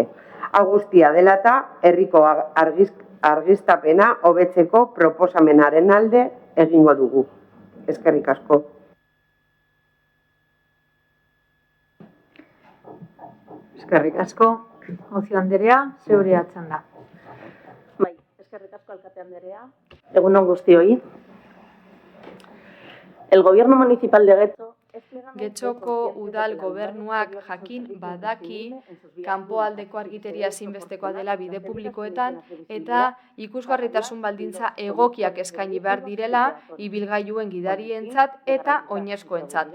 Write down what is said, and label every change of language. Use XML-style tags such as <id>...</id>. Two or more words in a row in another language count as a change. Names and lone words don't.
<eu>Hau guztia dela eta herriko argiztapena hobetzeko proposamenaren alde egingo dugu. Eskerrik asko. Eskerrik asko. Mozio Andrea, zeurea txanda. Bai, eskerrik asko alkate Andrea. Egunon guztioi.</eu> <es>El gobierno municipal de Getxo</es> <eu>Getxoko udal gobernuak jakin badaki kanpoaldeko argiteria ezinbestekoa dela bide publikoetan eta ikusgarritasun baldintza egokiak eskaini behar direla ibilgailuen gidarientzat eta oinezkoentzat.</eu>